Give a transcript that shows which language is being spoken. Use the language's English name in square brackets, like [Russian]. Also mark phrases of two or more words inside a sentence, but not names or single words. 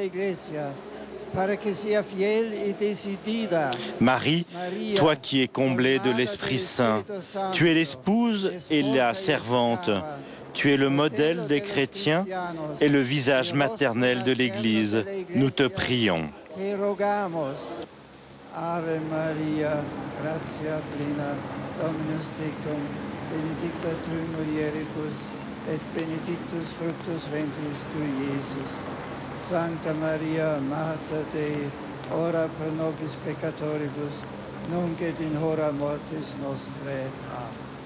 [French] Marie, toi qui es comblée de l'Esprit Saint, tu es l'épouse et la servante, tu es le modèle des chrétiens et le visage maternel de l'Église. Nous te prions. [Latin] Ave Maria, gratia plena, Dominus tecum, benedicta tu in mulieribus, et benedictus fructus ventris tui, Iesus. Sancta Maria, Mater Dei, ora pro nobis peccatoribus, nunc et in hora mortis nostrae. Amen.